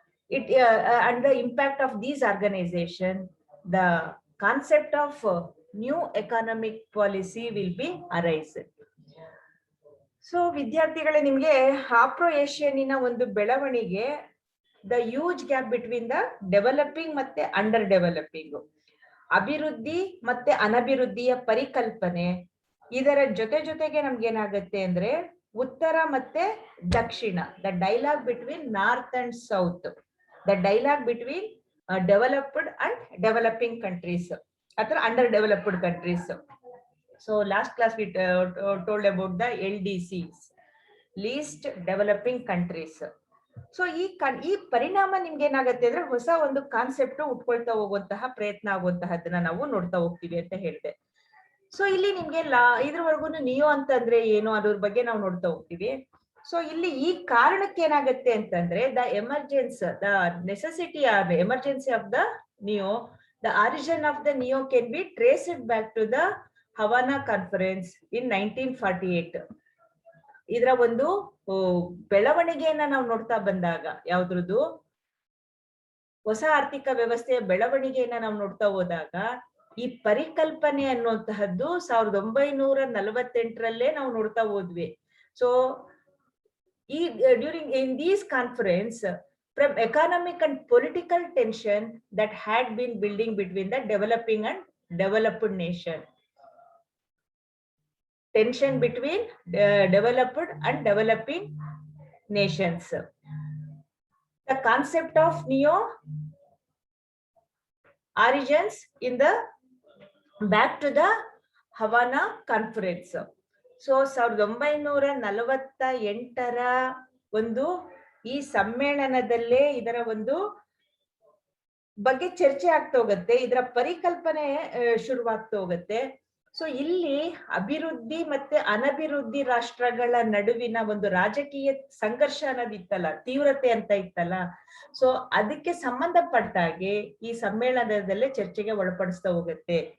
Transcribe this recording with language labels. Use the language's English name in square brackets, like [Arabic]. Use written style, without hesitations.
[English] And the impact of these organizations, the concept of new economic policy will be arised. So [Kannada] ವಿದ್ಯಾರ್ಥಿಗಳೇ, ನಿಮ್ಗೆ Afro ಏಷಿಯನ್ನಿನ ಒಂದು ಬೆಳವಣಿಗೆ, [English] the huge gap between the developing ಮತ್ತೆ under developing, [Kannada] ಅಭಿವೃದ್ಧಿ ಮತ್ತೆ ಅನಭಿವೃದ್ಧಿಯ ಪರಿಕಲ್ಪನೆ, ಇದರ ಜೊತೆಗೆ ನಮ್ಗೆ ಏನಾಗುತ್ತೆ ಅಂದ್ರೆ ಉತ್ತರ ಮತ್ತೆ ದಕ್ಷಿಣ, [English] The dialogue between north and south, the dialogue between developed and developing countries ಅಥವಾ under developed countries. So last class we told about the LDCs, least developing countries. [Kannada] So ಈ ಪರಿಣಾಮ ನಿಮ್ಗೆ ಏನಾಗತ್ತೆ ಅಂದ್ರೆ ಹೊಸ ಒಂದು ಕಾನ್ಸೆಪ್ಟ್ ಉಟ್ಕೊಳ್ತಾ ಹೋಗುವಂತಹ ಪ್ರಯತ್ನ ಆಗುವಂತಹದನ್ನ ನಾವು ನೋಡ್ತಾ ಹೋಗ್ತೀವಿ ಅಂತ ಹೇಳಿದೆ. ಸೊ ಇಲ್ಲಿ ನಿಮ್ಗೆ ಇದ್ರವರೆಗೂ ನಿಯೋ ಅಂತಂದ್ರೆ ಏನು ಅದ್ರ ಬಗ್ಗೆ ನಾವು ನೋಡ್ತಾ ಹೋಗ್ತೀವಿ. [English] so [Kannada] ಇಲ್ಲಿ ಈ ಕಾರಣಕ್ಕೆ ಏನಾಗತ್ತೆ ಅಂತಂದ್ರೆ [English] The necessity or emergence of the neo, the origin of the neo can be traced back to the Havana conference in 1948. [Kannada] ಇದರ ಒಂದು ಬೆಳವಣಿಗೆಯನ್ನ ನಾವು ನೋಡ್ತಾ ಬಂದಾಗ, ಯಾವ್ದ್ರದ್ದು ಹೊಸ ಆರ್ಥಿಕ ವ್ಯವಸ್ಥೆಯ ಬೆಳವಣಿಗೆಯನ್ನ ನಾವು ನೋಡ್ತಾ ಹೋದಾಗ ಈ ಪರಿಕಲ್ಪನೆ ಅನ್ನುವಂತಹದ್ದು 1948ರಲ್ಲೇ ನಾವು ನೋಡ್ತಾ ಹೋದ್ವಿ. [English] So during in these conference, from economic and political tension that had been building between the developing and developed nation. Tension between developed and developing nations. The concept of neo origins in the back to the Havana conference. [Kannada] So 1948ರ ಒಂದು ಈ ಸಮ್ಮೇಳನದಲ್ಲೇ ಇದರ ಒಂದು ಬಗ್ಗೆ ಚರ್ಚೆ ಆಗ್ತಾ ಹೋಗುತ್ತೆ, ಇದರ ಪರಿಕಲ್ಪನೆ ಶುರುವಾಗ್ತಾ ಹೋಗುತ್ತೆ. ಸೊ ಇಲ್ಲಿ ಅಭಿವೃದ್ಧಿ ಮತ್ತೆ ಅನಭಿವೃದ್ಧಿ ರಾಷ್ಟ್ರಗಳ ನಡುವಿನ ಒಂದು ರಾಜಕೀಯ ಸಂಘರ್ಷ ಅನ್ನೋದಿತ್ತಲ್ಲ, ತೀವ್ರತೆ ಅಂತ ಇತ್ತಲ್ಲ, ಸೊ ಅದಕ್ಕೆ ಸಂಬಂಧಪಟ್ಟ ಹಾಗೆ ಈ ಸಮ್ಮೇಳನದಲ್ಲೇ ಚರ್ಚೆಗೆ ಒಳಪಡಿಸ್ತಾ ಹೋಗುತ್ತೆ.